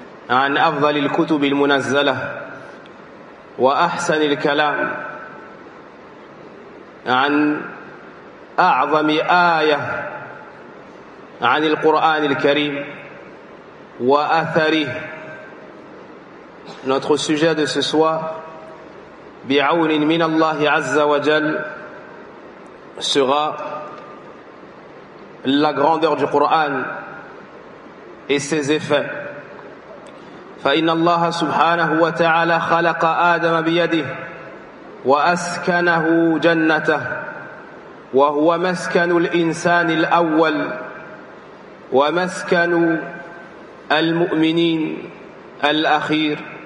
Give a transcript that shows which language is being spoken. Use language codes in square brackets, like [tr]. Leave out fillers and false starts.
[ar] عن أفضل الكتب المنزلة وأحسن الكلام، عن أعظم آية عن القرآن الكريم وأثره. [fr] Notre sujet de ce soir, [ar] بعون من الله عز وجل، [fr] sera la grandeur du Coran et ses effets. [ar] فإن الله سبحانه وتعالى خلق آدم بيده وأسكنه جنته، وهو مسكن الإنسان الأول ومسكن المؤمنين الأخير.